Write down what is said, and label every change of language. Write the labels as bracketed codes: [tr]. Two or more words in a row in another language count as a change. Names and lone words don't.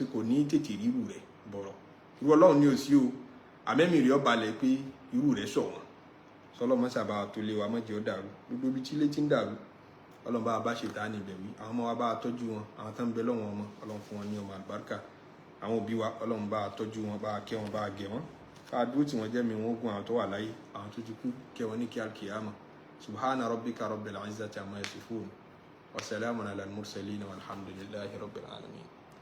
[yo] kò ní tètè ríru rẹ̀ bọ̀rọ̀ irú Ọlọ́run ní òsí o àmẹ́mí rí ọ balẹ̀ pé irú rẹ̀ ṣọ̀wọ́n sọlọ́mọ sábà tó lé wa mọ́jẹ́ ó dàrú gbogbo ibi tí ilé ti ń dàrú Ọlọ́run bá bá ṣe ta ní ìbẹ̀wí àwọn ọmọ wa bá tọ́jú wọn àwọn tó ń bẹ lọ́wọ́ ọmọ Ọlọ́run fún wọn ní ọmọ àlùbáríkà àwọn òbí wa Ọlọ́run bá tọ́jú wọn bá kẹ́ wọn bá gẹ̀ wọn ká dúró tí wọ́n jẹ́ mi wọ́n gún àwọn tó wà láyé àwọn tó ti kú kẹ́ wọn ní kí alkiyama [ar] سبحان ربك رب العزة عما يصفون وسلام على المرسلين والحمد لله رب العالمين.